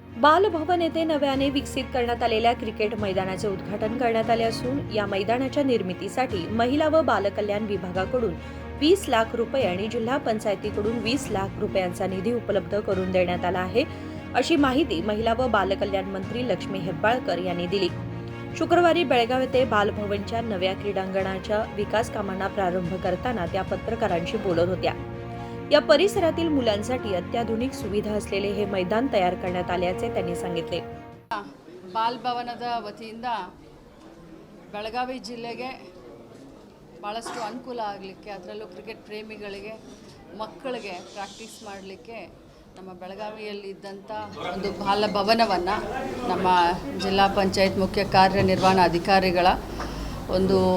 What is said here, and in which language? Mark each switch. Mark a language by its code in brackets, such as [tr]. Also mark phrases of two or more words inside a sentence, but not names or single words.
[mr] बालभवन येथे नव्याने विकसित करण्यात आलेल्या क्रिकेट मैदानाचे उद्घाटन करण्यात आले असून या मैदानाच्या निर्मितीसाठी महिला व बालकल्याण विभागाकडून 20 लाख रुपये आणि जिल्हा पंचायतीकडून 20 लाख रुपयांचा निधी उपलब्ध करून देण्यात आला आहे, अशी माहिती महिला व बालकल्याण मंत्री लक्ष्मी हेब्बाळकर यांनी दिली। शुक्रवारी बेळगाव येथे बालभवनच्या नव्या क्रीडांगणाच्या विकास कामांना प्रारंभ करताना त्या पत्रकारांशी बोलत होत्या। या परिसरातील मुलांसाठी अत्याधुनिक सुविधा असलेले हे मैदान तयार करण्यात आल्याचे त्यांनी सांगितले। [kn] ಬಾಲಭವನದ ವತಿಯಿಂದ ಬೆಳಗಾವಿ ಜಿಲ್ಲೆಗೆ ಬಹಳಷ್ಟು ಅನುಕೂಲ ಆಗಲಿಕ್ಕೆ, ಅದರಲ್ಲೂ ಕ್ರಿಕೆಟ್ ಪ್ರೇಮಿಗಳಿಗೆ ಮಕ್ಕಳಿಗೆ ಪ್ರಾಕ್ಟೀಸ್ ಮಾಡಲಿಕ್ಕೆ ನಮ್ಮ ಬೆಳಗಾವಿಯಲ್ಲಿ ಇದ್ದಂಥ ಒಂದು ಬಾಲಭವನವನ್ನು ನಮ್ಮ ಜಿಲ್ಲಾ ಪಂಚಾಯತ್ ಮುಖ್ಯ ಕಾರ್ಯನಿರ್ವಹಣಾಧಿಕಾರಿಗಳ ಒಂದು